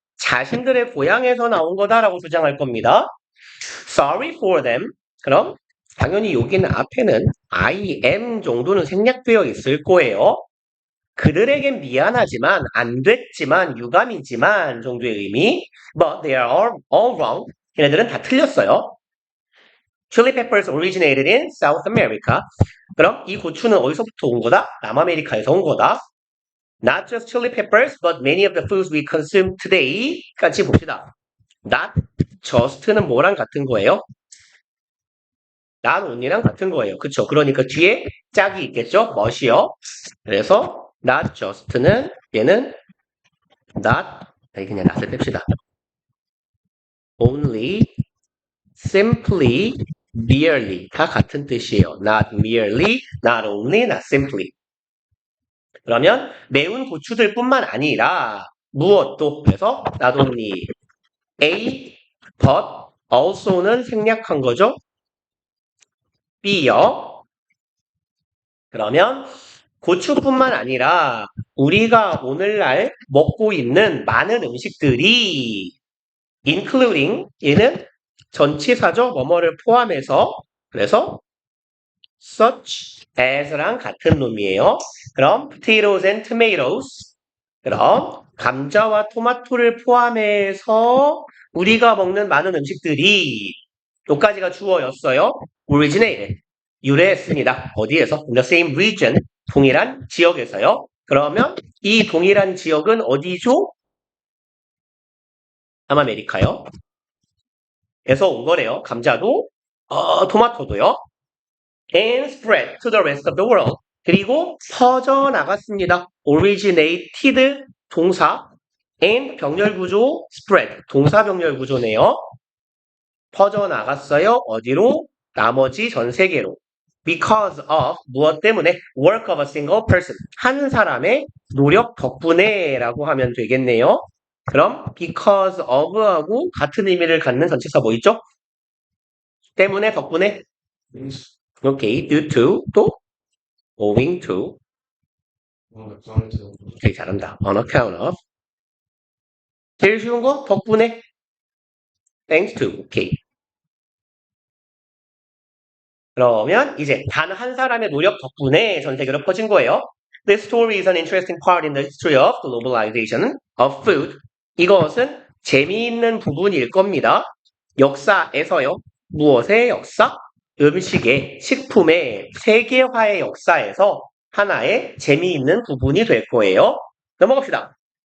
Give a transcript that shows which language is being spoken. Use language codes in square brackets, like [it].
[ko] 자신들의 고향에서 나온 거다라고 주장할 겁니다. [en] Sorry for them. [ko] 그럼 당연히 여기는 앞에는 I am 정도는 생략되어 있을 거예요. 그들에겐 미안하지만 안 됐지만 유감이지만 정도의 의미. [en] But they are all wrong. [ko] 걔네들은 다 틀렸어요. [en] Chili peppers originated in South America. [ko] 그럼 이 고추는 어디서부터 온 거다? 남아메리카에서 온 거다. [en] Not just chili peppers, but many of the foods we consume today. [ko] 같이 봅시다. [en] Not just [ko] 는 뭐랑 같은 거예요? [en] not only [ko] 랑 같은 거예요. 그쵸? 그러니까 뒤에 짝이 있겠죠? 멋이요. 그래서 not just는 얘는 not 그냥 not을 뺍시다. only, simply, merely 다 같은 뜻이에요. [en] not merely, not only, not simply. [ko] 그러면 매운 고추들 뿐만 아니라 무엇도 그래서 [en] not only A, but also [ko] 는 생략한 거죠. B요. 그러면 고추뿐만 아니라 우리가 오늘날 먹고 있는 많은 음식들이 including 얘는 전치사죠. 뭐뭐를 포함해서 그래서 such as랑 같은 놈이에요. 그럼 [en] potatoes and tomatoes [ko] 그럼 감자와 토마토를 포함해서 우리가 먹는 많은 음식들이 여기까지가 주어였어요. originated 유래했습니다. 어디에서? [en] In the same region [ko] 동일한 지역에서요. 그러면 이 동일한 지역은 어디죠? 남아메리카요. 에서 온 거래요. 감자도 토마토도요. [en] And spread to the rest of the world. [ko] 그리고 퍼져나갔습니다. originated 동사 and 병렬구조 spread 동사 병렬구조네요. 퍼져나갔어요. 어디로? 나머지 전 세계로. [en] Because of [ko] 무엇 때문에? [en] Work of a single person [ko] 한 사람의 노력 덕분에 라고 하면 되겠네요. 그럼 because of하고 같은 의미를 갖는 전치사 뭐 있죠? 때문에 덕분에 오케이 [en] due to [ko] 또 [en] owing to [ko] 되게 잘한다. [en] on account of [ko] 제일 쉬운 거 덕분에 [en] thanks to [ko] 오케이. 그러면 이제 단 한 사람의 노력 덕분에 전 세계로 퍼진 거예요. [en] This story is an interesting part in the history of globalization of food. [ko] 이것은 재미있는 부분일 겁니다. 역사에서요. 무엇의 역사? 음식의, 식품의 세계화의 역사에서 하나의 재미있는 부분이 될 거예요. 넘어갑시다.